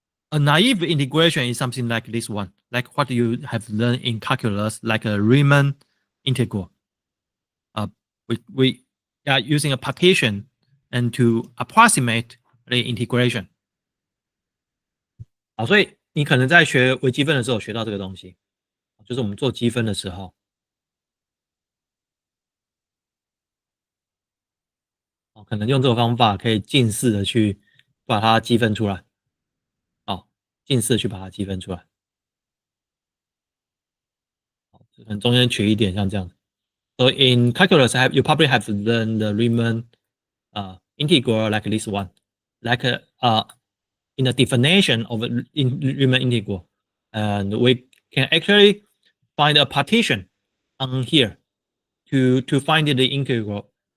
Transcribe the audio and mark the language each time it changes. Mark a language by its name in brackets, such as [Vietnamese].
[English] A naive integration is something like this one, like what you have learned in calculus, like a Riemann integral. We are using a partition and to approximate the integration. [Chinese] 所以你可能在学微积分的时候学到这个东西，就是我们做积分的时候，可能用这个方法可以近似的去把它积分出来，近似去把它积分出来，可能中间取一点像这样。 [English] So in calculus, you probably have learned the Riemann integral like this one, like in the definition of in Riemann integral, and we can actually find a partition on here to find the integral.